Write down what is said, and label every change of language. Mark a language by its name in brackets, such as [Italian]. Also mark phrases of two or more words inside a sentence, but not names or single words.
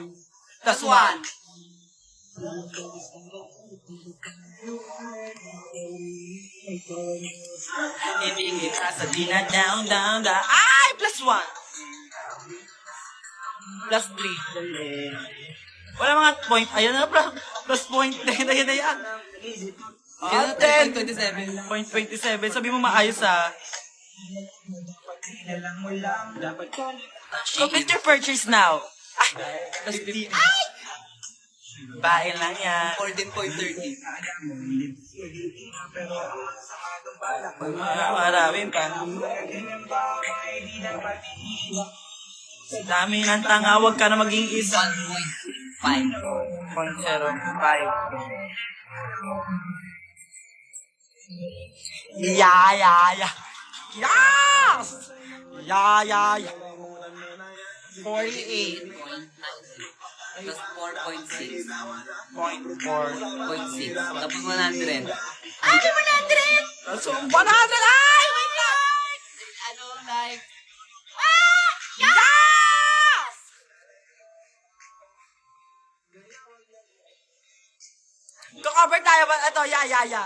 [Filipino] Plus 1. Ibigay ka sa down. Ay, plus 1. Plus 3. Wala mga point. Ayan na, plus point. Ayan na yan. Kaya 10. 27. 0.27. Sabi mo maayos [English] Complete your purchase now. [Filipino] Ay! Plus 50. Ay! Bae lang yan. 14.30. Marami pa. Dami ng tanga, huwag ka na maging isa. 1.5. 0.05. [English] Yeah, yeah, yeah. Yes! Yeah, yeah, yeah. 48. Plus 4.6. 0.4. [Filipino] 0.6. Tapos 100. Ay, 100! So, 100! Ay, wait lang! Ano, like, Yes! Cover tayo ba? Ito, yeah.